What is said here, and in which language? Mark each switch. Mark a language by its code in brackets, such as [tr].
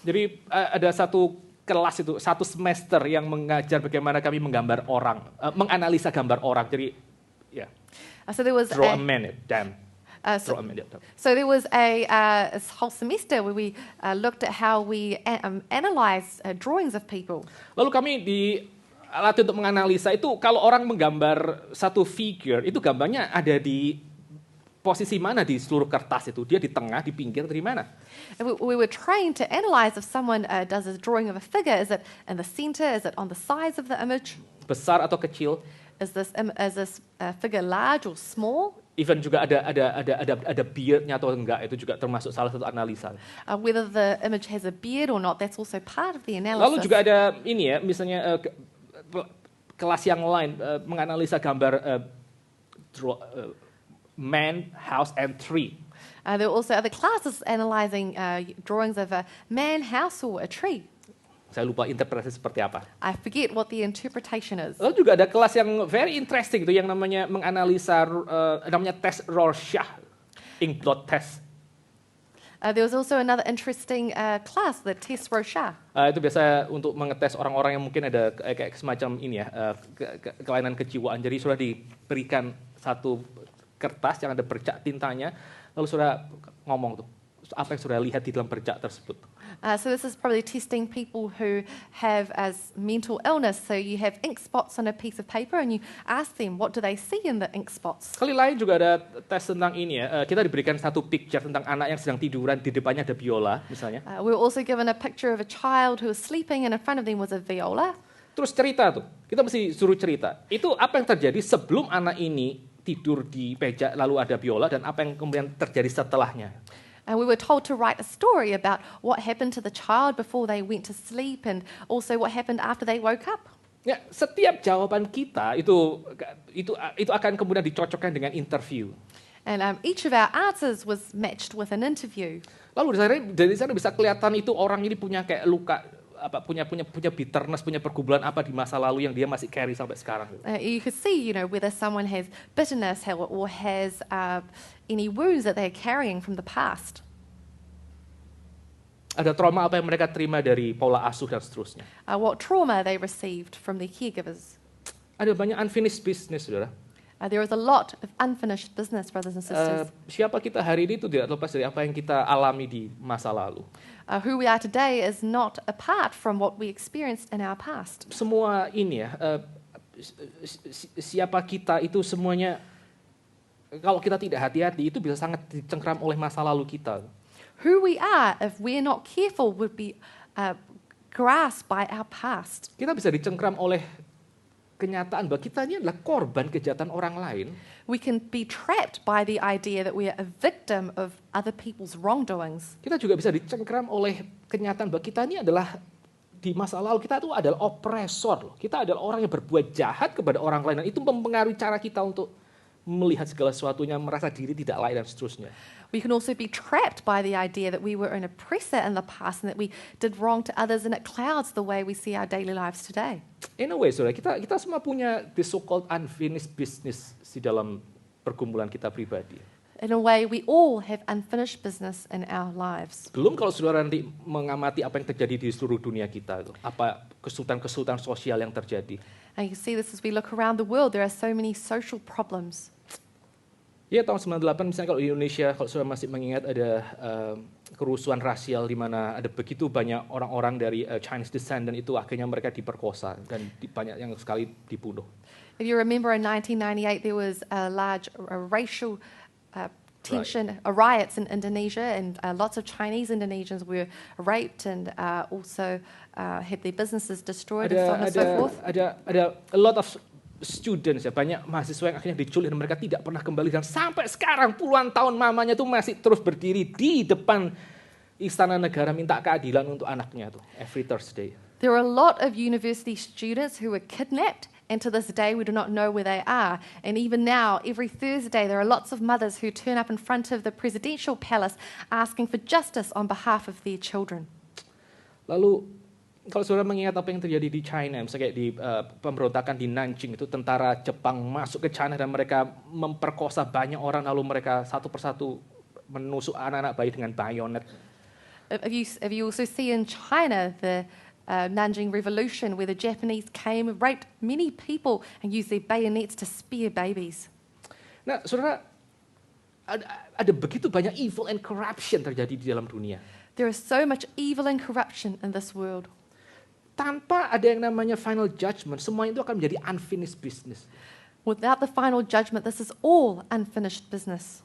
[id] Jadi ada satu kelas itu, satu semester yang mengajar bagaimana kami menggambar orang, menganalisa gambar orang. Jadi, ya, [en] So there was draw a man, damn. So there was a whole semester where we looked at how we analyze drawings of people. [id] Lalu kami alat untuk menganalisa itu kalau orang menggambar satu figure, itu gambarnya ada di posisi mana di seluruh kertas itu? Dia di tengah, di pinggir, atau di mana? [en] And we were trained to analyze if someone does a drawing of a figure. Is it in the center? Is it on the sides of the image? [id] Besar atau kecil? [en] Is this figure large or small? [id] Even juga ada beardnya atau enggak, itu juga termasuk salah satu analisa. [en] Whether the image has a beard or not, that's also part of the analysis. [id] Lalu juga ada ini ya, misalnya kelas yang lain menganalisa gambar [en] man, house, and tree. There are also other classes analyzing drawings of a man, house, or a tree. [id] Saya lupa interpretasi seperti apa. [en] I forget what the interpretation is. [id] Lalu juga ada kelas yang [en] very interesting [id] itu yang namanya menganalisa namanya tes Rorschach, [en] ink blot test. There was also another interesting class, the test Rorschach. [id] Itu biasa untuk mengetes orang-orang yang mungkin ada kayak semacam ini ya, kelainan kejiwaan. Jadi sudah diberikan satu kertas yang ada bercak tintanya, lalu sudah ngomong tuh apa yang sudah lihat di dalam bercak tersebut. [en] So this is probably testing people who have as mental illness. So you have ink spots on a piece of paper and you ask them what do they see in the ink spots. [id] Kali lain juga ada tes tentang ini ya. Kita diberikan satu picture tentang anak yang sedang tiduran, di depannya ada biola misalnya. [en] We were also given a picture of a child who was sleeping and in front of them was a viola. [id] Terus cerita tuh, kita mesti suruh cerita. Itu apa yang terjadi sebelum anak ini tidur di meja lalu ada biola dan apa yang kemudian terjadi setelahnya. [en] And we were told to write a story about what happened to the child before they went to sleep and also what happened after they woke up. [id] Ya, setiap jawaban kita itu akan kemudian dicocokkan dengan interview. [en] And each of our answers was matched with an interview. [id] Lalu dari sana bisa kelihatan itu orang ini punya kayak luka, apa punya bitterness, punya pergumulan apa di masa lalu yang dia masih carry sampai sekarang. [en] You could see, whether someone has bitterness or has any wounds that they're carrying from the past. [id] Ada trauma apa yang mereka terima dari pola asuh dan seterusnya. [en] What trauma they received from their caregivers. [id] Ada banyak [en] unfinished business, [id] saudara. [en] There is a lot of unfinished business, brothers and sisters. [id] Siapa kita hari ini itu tidak lepas dari apa yang kita alami di masa lalu. [en] Who we are today is not apart from what we experienced in our past. [id] Semua ini ya, siapa kita itu semuanya, kalau kita tidak hati-hati itu bisa sangat dicengkram oleh masa lalu kita. [en] Who we are, if we're not careful, would be grasped by our past. [id] Kita bisa dicengkram oleh kenyataan bahwa kita ini adalah korban kejahatan orang lain. [en] We can be trapped by the idea that we are a victim of other people's wrongdoings. [id] Kita juga bisa dicengkram oleh kenyataan bahwa kita ini adalah di masa lalu kita itu adalah oppresor. Kita adalah orang yang berbuat jahat kepada orang lain dan itu mempengaruhi cara kita untuk melihat segala sesuatunya, merasa diri tidak layak dan seterusnya. [en] We can also be trapped by the idea that we were an oppressor in the past and that we did wrong to others, and it clouds the way we see our daily lives today. In a way, [id] saudara, kita semua punya [en] the so-called unfinished business [id] di dalam pergumulan kita pribadi. [en] In a way, we all have unfinished business in our lives. [id] Belum kalau saudara nanti mengamati apa yang terjadi di seluruh dunia kita, apa kesulitan-kesulitan sosial yang terjadi. [en] And you can see this as we look around the world. There are so many social problems. [id] Ya, tahun 98 misalnya kalau di Indonesia, kalau saudara masih mengingat ada kerusuhan rasial di mana ada begitu banyak orang-orang dari [en] Chinese descent [id] dan itu akhirnya mereka diperkosa dan banyak yang sekali dibunuh. [en] If you remember in 1998 there was a large racial tension, riots in Indonesia, and lots of Chinese Indonesians were raped and also had their businesses destroyed and so on and so forth. [id] Ada [en] a lot of students [id] ya, banyak mahasiswa yang akhirnya diculik dan mereka tidak pernah kembali dan sampai sekarang puluhan tahun mamanya tuh masih terus berdiri di depan istana negara minta keadilan untuk anaknya tuh [en] every Thursday. There are a lot of university students who were kidnapped, and to this day we do not know where they are. And even now, every Thursday, there are lots of mothers who turn up in front of the presidential palace asking for justice on behalf of their children. [id] Lalu kalau saudara mengingat apa yang terjadi di China, misalnya kayak di pemberontakan di Nanjing itu tentara Jepang masuk ke China dan mereka memperkosa banyak orang lalu mereka satu persatu menusuk anak-anak bayi dengan bayonet. [en] If you also see in China the Nanjing Revolution where the Japanese came, raped many people and used their bayonets to spear babies. [id] Nah, saudara, ada begitu banyak [en] evil and corruption [id] terjadi di dalam dunia. [en] There is so much evil and corruption in this world. [id] tanpa ada yang namanya [en] final judgment, [id] semua itu akan menjadi unfinished business. [en] Without the final judgment, this is all unfinished business.